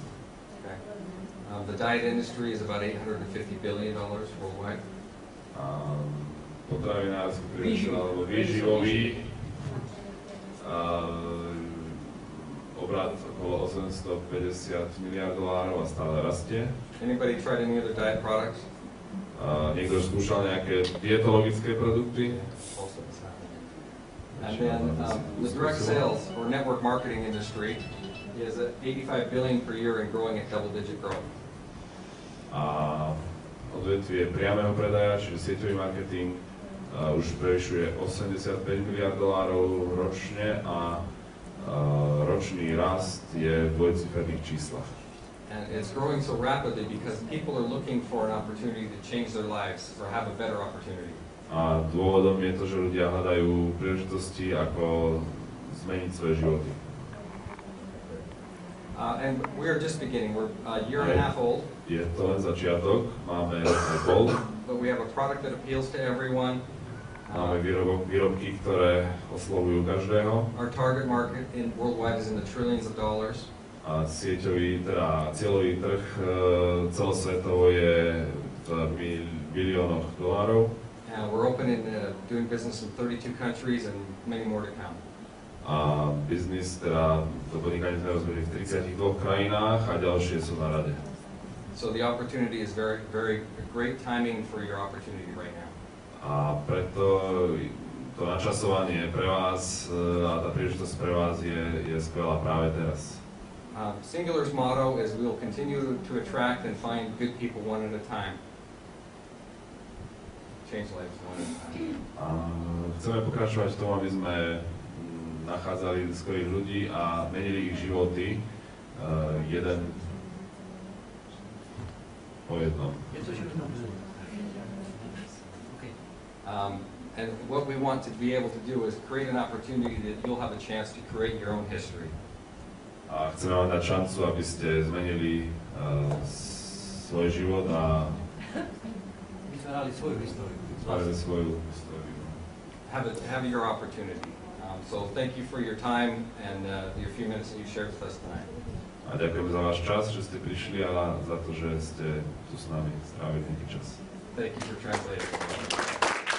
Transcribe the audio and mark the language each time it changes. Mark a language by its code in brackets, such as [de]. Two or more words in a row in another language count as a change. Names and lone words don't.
[en] The diet industry is about $850 billion worldwide. [sk] Potravinársky priemysel alebo výživový obrat okolo 850 miliárd dolárov a stále rastie. [en] Anybody tried any other diet products? [sk] Niekto skúšal nejaké dietologické produkty? [en] And then the direct sales or network marketing industry is at $85 billion per year and growing at double-digit growth. [sk] A odvetvie priameho predaja, čiže sieťový marketing, už prevyšuje 85 miliárd dolárov ročne a ročný rast je v dvojciferných číslach. [en] And it's growing so rapidly because people are looking for an opportunity to change their lives or have a better opportunity. [sk] A dôvodom je to, že ľudia hľadajú príležitosti, ako zmeniť svoje životy. [en] And we are just beginning. We're a year and a half old. [sk] Je to len začiatok, máme rok a pol. [en] But we have a product that appeals to everyone. [sk] Máme výrobky, ktoré oslovujú každého. [en] Our target market worldwide is in the trillions of dollars. [sk] A cieľový trh celosvetovo je v biliónoch dolárov. [en] We're open in doing business in 32 countries and many more to come. [sk] A biznis, to podnikanie sme rozbehli v 32 krajinách a ďalšie sú na rade. [en] So the opportunity is very, very great timing for your opportunity right now. [sk] A preto to načasovanie pre vás a tá príležitosť pre vás je skvelá práve teraz. [en] Singular's motto is we'll continue to attract and find good people one at a time. Change lives one at a time. [sk] Chceme pokračovať v tom, aby sme nachádzali skvelých ľudí a menili ich životy jeden po jednom. [en] And what we want to be able to do is create an opportunity that you'll have a chance to create your own history. [sk] A chceme vám dať šancu, aby ste zmenili svoj život a vytvárali svoju históriu. [en] Have your opportunity. So thank you for your time and your few minutes that you shared with us tonight. [sk] A ďakujem za váš čas, že ste prišli a za to, že ste tu s nami strávili nejaký čas. [en] Thank you for translating.